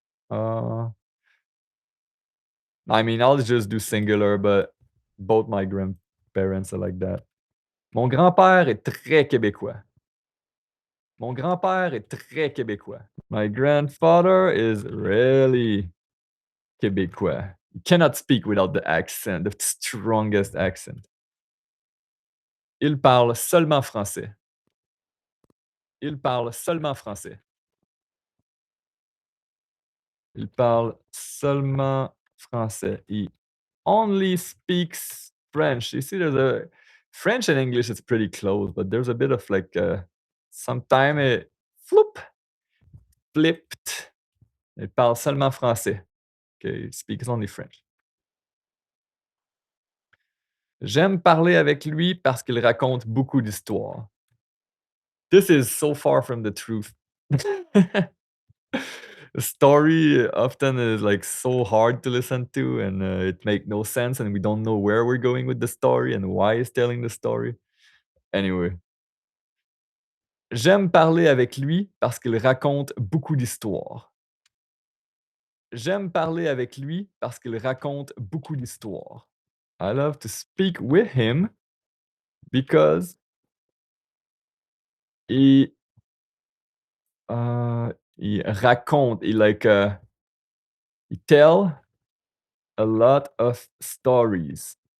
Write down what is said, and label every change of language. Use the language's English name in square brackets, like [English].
[English] Uh, I mean, I'll just do singular, but both my grandparents are like that. [French] Mon grand-père est très québécois. Mon grand-père est très québécois. [English] My grandfather is really québécois. You cannot speak without the accent, the strongest accent. [French] Il parle seulement français. Il parle seulement français. Il parle seulement français. [English] He only speaks French. You see, there's a French and English is pretty close, but there's a bit of like sometime it floop, flipped. [French] Il parle seulement français. [English] Okay, he speaks only French. [French] J'aime parler avec lui parce qu'il raconte beaucoup d'histoires. [English] This is so far from the truth. The story often is like so hard to listen to, and it make no sense, and we don't know where we're going with the story and why he's telling the story. Anyway, [French] J'aime parler avec lui parce qu'il raconte beaucoup d'histoires. J'aime parler avec lui parce qu'il raconte beaucoup d'histoires. [English] I love to speak with him because he, [French] il raconte, [English] he tell a lot of stories.